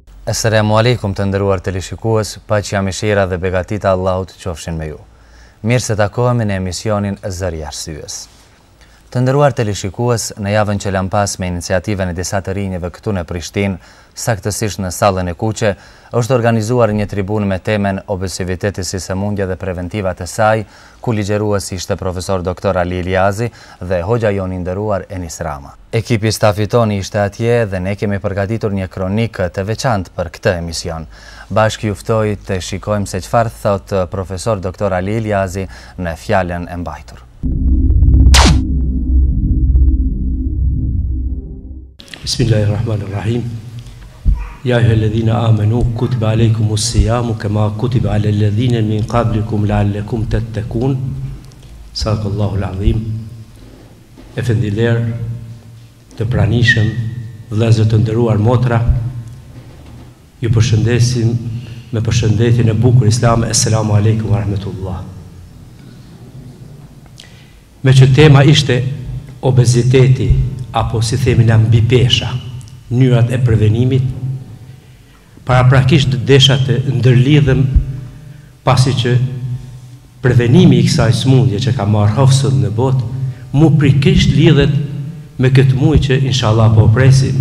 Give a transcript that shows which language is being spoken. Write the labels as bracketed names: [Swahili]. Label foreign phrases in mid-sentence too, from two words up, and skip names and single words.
[Arabic] السلام عليكم [Albanian] të nderuar teleshikues, paqja, mëshira dhe begatita e Allahut qofshin me ju. Mirë se takohemi në emisionin Zëri i Arsyes. Të nderuar teleshikues, në javën që lan pas me iniciativën e disa të rinjve këtu në Prishtinë, saktësisht në sallën e Kuqe, është organizuar një tribunë me temen obesiviteti si sëmundje dhe preventivat e saj, ku ligjëruesi ishte profesor doktor Ali Iliazi dhe hoxha jon i nderuar Enis Rama. Ekipi stafit ton ishte atje dhe ne kemi përgatitur një kronikë të veçantë për këtë emision. Bashkë ju ftoj të shikojmë se çfarë thot profesor doktor Ali Iliazi në fjalën e mbajtur. [Arabic] بسم الله الرحمن الرحيم. يا أيها الذين آمنوا كتب عليكم الصيام كما كتب على الذين من قبلكم لعلكم تتقون. صدق الله العظيم. [Albanian] Efendiler, të pranishëm, vëllezër të nderuar motra, ju përshëndesim me përshëndetjen e bukur islame. [Arabic] السلام عليكم ورحمة الله. [Albanian] Me që tema ishte obeziteti, apo si themi na mbi pesha, mënyrat e prevenimit, paraprakisht desha të ndërlidhem pasi që prevenimi i kësaj sëmundje që ka marrë hofsën në botë, mu prikisht lidhet me këtë muaj që inshallah po presim.